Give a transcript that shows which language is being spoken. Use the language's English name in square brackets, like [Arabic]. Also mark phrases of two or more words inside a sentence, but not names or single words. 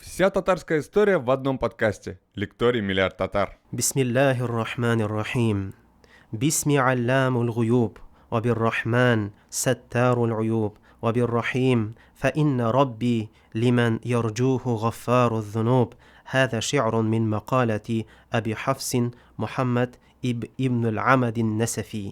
[Russian] Вся татарская история в одном подкасте. Лекторий «Миллиард татар». [Arabic] بسم الله الرحمن الرحيم. باسم علام الغيوب، وبالرحمن ستار العيوب، وبالرحيم فإن ربي لمن يرجوه غفار الذنوب. هذا شعر من مقالة أبي حفص محمد ابن العمد النسفي.